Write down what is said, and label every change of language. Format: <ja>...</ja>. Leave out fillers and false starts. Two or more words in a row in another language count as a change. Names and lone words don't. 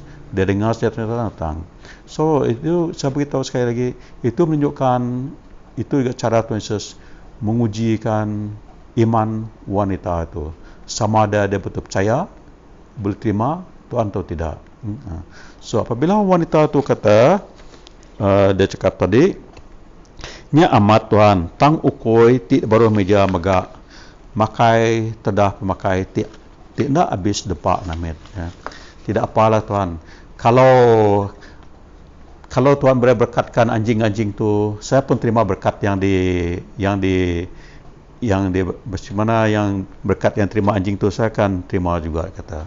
<ms>Dia dengar sejahtera datang. So itu saya beritahu sekali lagi, itu menunjukkan itu juga cara Tuhan Yesus mengujikan iman wanita itu. Sama ada dia betul percaya, boleh terima Tuhan atau tidak. So apabila wanita itu kata, dia cakap tadi,</ms> <iba>nya amat Tuhan, tang ukoi ti baru meja megak, makai tedah pemakai ti tidak habis depak namit.</iba> <ms>Ya. Tidak apalah Tuhan. Kalau Tuhan boleh berkatkan anjing-anjing tu, saya pun terima berkat yang bagaimana yang berkat yang terima anjing tu saya akan terima juga kata.</ms>